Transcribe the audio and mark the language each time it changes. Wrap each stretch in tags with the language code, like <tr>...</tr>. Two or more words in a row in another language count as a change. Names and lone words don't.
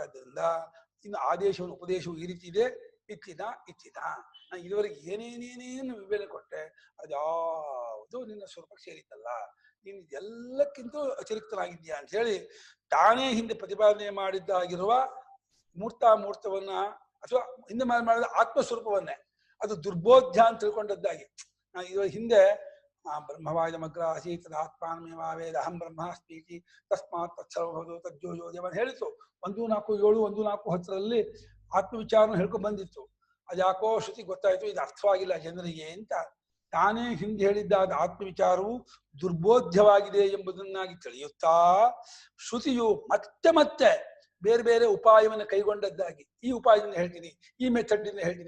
<kn>ಆದ್ದರಿಂದ ಇನ್ನು ಆದೇಶವನ್ನು ಉಪದೇಶವು ಈ ರೀತಿ ಇದೆ, ಇಚ್ಚಿದ ನಾನು ಇದುವರೆಗೆ ಏನೇನೇನೇನು ವಿವೇಚನೆ ಕೊಟ್ಟೆ ಅದ್ಯಾವುದು ನಿನ್ನ ಸ್ವರೂಪಕ್ಕೆ ಸೇರಿದ್ದಲ್ಲ, ನೀನು ಎಲ್ಲಕ್ಕಿಂತೂ ಅತಿರಿಕ್ತನಾಗಿದ್ದೀಯಾ ಅಂತ ಹೇಳಿ ತಾನೇ ಹಿಂದೆ ಪ್ರತಿಪಾದನೆ ಮಾಡಿದ್ದಾಗಿರುವ ಮೂರ್ತವನ್ನ ಅಥವಾ ಹಿಂದೆ ಮಾಡಿದ ಆತ್ಮಸ್ವರೂಪವನ್ನೇ ಅದು ದುರ್ಬೋಧ್ಯ ಅಂತ ತಿಳ್ಕೊಂಡದ್ದಾಗಿ ಇದ್ರ ಹಿಂದೆ</kn> <sa>ಬ್ರಹ್ಮವಾಯುಮಗ್ರ ಆಸೀತ್ ಆತ್ಮಾನಮೇವಾವೇದ ಅಹಂ ಬ್ರಹ್ಮಾಸ್ಮೀತಿ ತಸ್ಮಾತ್ ತತ್ಸರ್ವಭೂತೋ ತಜ್ಜೋಜೋದೇವ</sa> <kn>ಹೇಳಿತು. 1:4:7 1:4:10 ಆತ್ಮವಿಚಾರನ ಹೇಳ್ಕೊಂಡು ಬಂದಿತ್ತು. ಅದ್ಯಾಕೋ ಶ್ರುತಿ ಗೊತ್ತಾಯ್ತು ಇದು ಅರ್ಥವಾಗಿಲ್ಲ ಜನರಿಗೆ ಅಂತ ತಾನೇ ಹಿಂದೆ ಹೇಳಿದ್ದಾದ ಆತ್ಮವಿಚಾರವು ದುರ್ಬೋಧ್ಯವಾಗಿದೆ ಎಂಬುದನ್ನಾಗಿ ತಿಳಿಯುತ್ತಾ ಶ್ರುತಿಯು ಮತ್ತೆ ಮತ್ತೆ ಬೇರೆ ಬೇರೆ ಉಪಾಯವನ್ನು ಕೈಗೊಂಡದ್ದಾಗಿ ಈ ಉಪಾಯದಿಂದ ಹೇಳ್ತೀನಿ, ಈ ಮೆಥಡ್ ಹೇಳ್ತೀನಿ.</kn>